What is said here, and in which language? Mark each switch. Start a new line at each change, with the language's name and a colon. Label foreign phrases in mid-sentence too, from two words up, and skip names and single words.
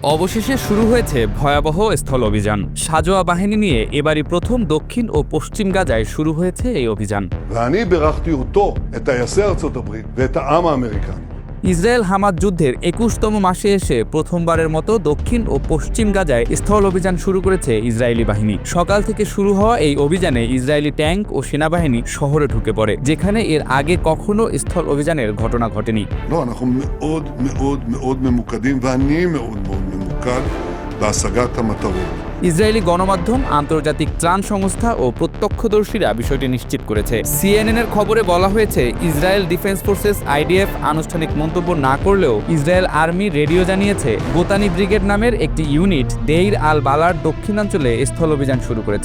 Bangla: অবশেষে শুরু হয়েছে ভয়াবহ স্থল অভিযান। সাজোয়া বাহিনী নিয়ে এবারই প্রথম দক্ষিণ ও পশ্চিম গাজায় শুরু হয়েছে এই অভিযান।
Hebrew: ואני בירכתי אותו, את טייסי ארצות הברית ואת העם האמריקני.
Bangla: ইসরায়েল হামাস যুদ্ধের ২১তম মাসে এসে প্রথমবারের মতো দক্ষিণ ও পশ্চিম গাজায় স্থল অভিযান শুরু করেছে ইসরায়েলি বাহিনী। সকাল থেকে শুরু হওয়া এই অভিযানে ইসরায়েলি ট্যাঙ্ক ও সেনাবাহিনী শহরে ঢুকে পড়ে, যেখানে এর আগে কখনো স্থল অভিযানের ঘটনা ঘটেনি।
Hebrew: לא, אנחנו מאוד מאוד מאוד ממוקדים, ואני מאוד מאוד ממוקד בהשגת המטרות.
Bangla: ইসরায়েলি গণমাধ্যম, আন্তর্জাতিক ত্রাণ সংস্থা ও প্রত্যক্ষদর্শীরা বিষয়টি নিশ্চিত করেছে। CNN এর খবরে বলা হয়েছে, ইসরায়েল ডিফেন্স ফোর্সেস IDF আনুষ্ঠানিক মন্তব্য না করলেও ইসরায়েল আর্মি রেডিও জানিয়েছে গোতানি ব্রিগেড নামের একটি ইউনিট দেইর আল বালার দক্ষিণাঞ্চলে স্থল অভিযান শুরু করেছে।